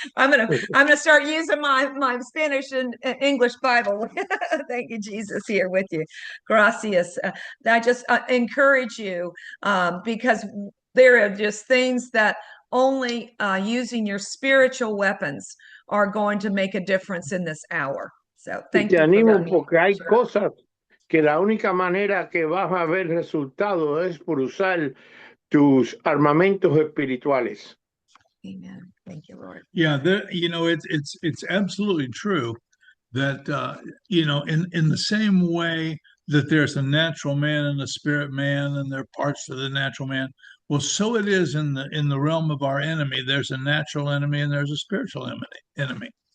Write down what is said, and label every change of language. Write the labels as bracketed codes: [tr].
[en] I'm gonna start using my Spanish and English Bible. Thank you, Jesus, here with you. Gracias. I just encourage you because there are just things that only using your spiritual weapons are going to make a difference in this hour. So thank you. [es] Te animo porque hay cosas que la única manera que vas a ver resultado es por usar tus armamentos espirituales. [en] Amen. Thank you, Lord. Yeah, it's absolutely true that in the same way that there's a natural man and a spirit man, and there are parts of the natural man. Well, so it is in the realm of our enemy. There's a natural enemy and there's a spiritual enemy.